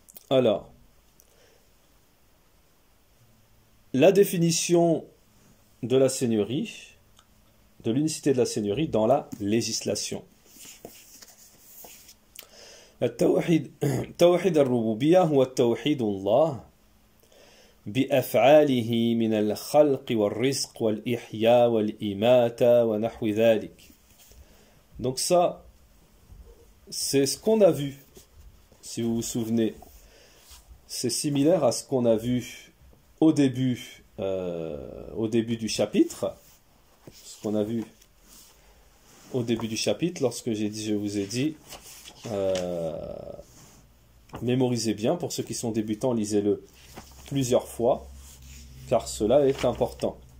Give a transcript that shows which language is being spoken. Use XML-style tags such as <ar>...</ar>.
<fr>Alors, la définition de la seigneurie, de l'unicité de la seigneurie dans la législation.</fr> <ar>توحيد الربوبية هو التوحيد الله بأفعاله من الخلق والرزق والإحياء والإماتة ونحو ذلك.</ar> <fr>Donc ça, c'est ce qu'on a vu, si vous vous souvenez. C'est similaire à ce qu'on a vu au début du chapitre. Ce qu'on a vu au début du chapitre, lorsque je vous ai dit, mémorisez bien, pour ceux qui sont débutants, lisez-le plusieurs fois, car cela est important.</fr>